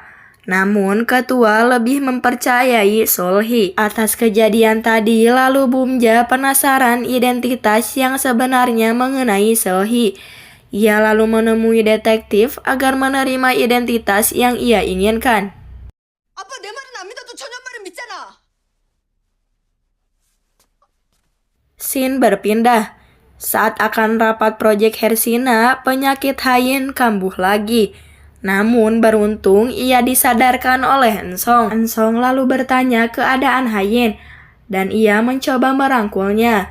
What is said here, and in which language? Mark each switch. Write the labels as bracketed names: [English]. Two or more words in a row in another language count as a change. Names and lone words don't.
[Indonesian] Namun ketua lebih mempercayai Solhi. Atas kejadian tadi lalu Bomja penasaran identitas yang sebenarnya mengenai Solhi. Ia lalu menemui detektif agar menerima identitas yang ia inginkan. [Korean] 아빠 내 말은 안 믿어도 저녁 말은 믿잖아. [Indonesian] Scene berpindah. Saat akan rapat proyek Hersina, penyakit Hayin kambuh lagi. Namun beruntung ia disadarkan oleh Ensong. Ensong lalu bertanya keadaan Hayin dan ia mencoba merangkulnya.